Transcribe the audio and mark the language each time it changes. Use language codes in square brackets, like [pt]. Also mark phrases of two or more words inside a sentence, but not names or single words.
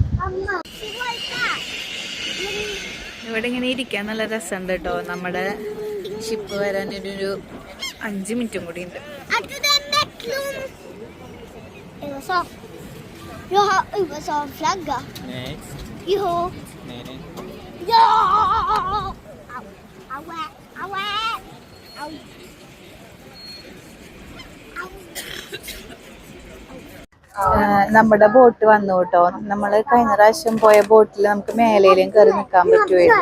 [ml] ഇവിടെ ഇങ്ങനെ ഇരിക്കാൻ നല്ല രസമുണ്ട് കേട്ടോ. നമ്മുടെ ഷിപ്പ് വരാൻ ഒരു 5 മിനിറ്റും കൂടി ഉണ്ട്. [sv] Jag har USA-flagga. Nej. Jo. Nej. Ja! Au. Aua. Aua. Au. [ml] നമ്മുടെ ബോട്ട് വന്നു കേട്ടോ. നമ്മൾ കഴിഞ്ഞ പ്രാവശ്യം പോയ ബോട്ടിൽ നമുക്ക് മേലേലും കയറി നിൽക്കാൻ പറ്റുമായിരുന്നു.